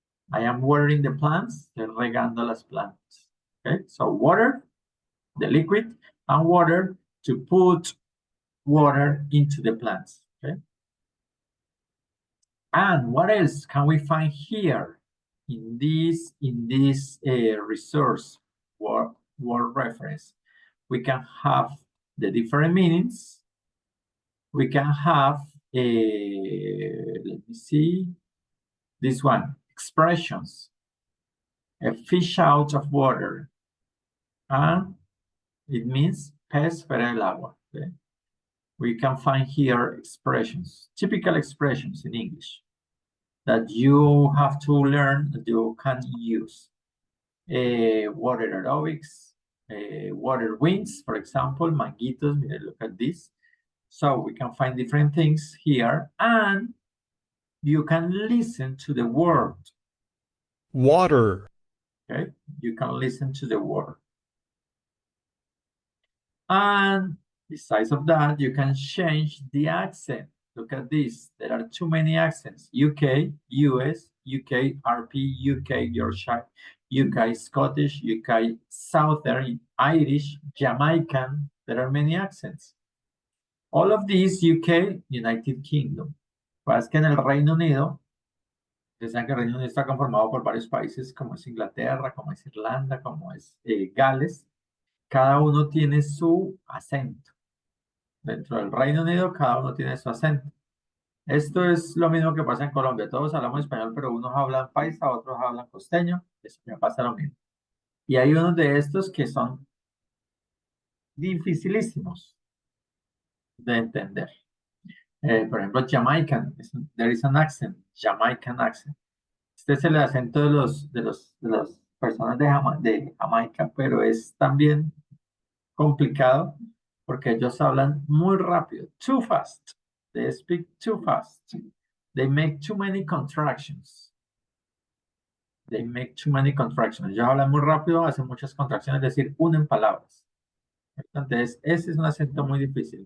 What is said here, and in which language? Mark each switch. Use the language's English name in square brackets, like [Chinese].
[English] I am watering the plants, [Spanish] estoy regando las plantas. [English] Okay, so water, the liquid, and water to put water into the plants. Okay. And what else can we find here in this resource word reference? We can have the different meanings. We can have let me see, this one, expressions. A fish out of water. And it means [Spanish] pez fuera del agua. [English] Okay? We can find here expressions, typical expressions in English that you have to learn, that you can use. Water aerobics, water wings, for example, manguitos, look at this. So we can find different things here, and you can listen to the word. Water. Okay, you can listen to the word. And besides of that, you can change the accent. Look at this. There are too many accents. UK, US, UK, RP, UK, Yorkshire, UK, Scottish, UK, Southern, Irish, Jamaican. There are many accents. All of these UK, United Kingdom. [Spanish] Pues que en el Reino Unido, ustedes saben que el Reino Unido está conformado por varios países, como es Inglaterra, como es Irlanda, como es Gales. Cada uno tiene su acento. Dentro del Reino Unido, cada uno tiene su acento. Esto es lo mismo que pasa en Colombia. Todos hablamos español, pero unos hablan paisa, otros hablan costeño. Eso me pasa lo mismo. Y hay unos de estos que son dificilísimos de entender. Por ejemplo, [English] Jamaican. There is an accent. Jamaican accent. [Spanish] Este es el acento de las personas de Jamaica, pero es también complicado porque ellos hablan muy rápido. [English] Too fast. They speak too fast. They make too many contractions. They make too many contractions. [Spanish] Ellos hablan muy rápido, hacen muchas contracciones, es decir, unen palabras. Entonces, ese es un acento muy difícil.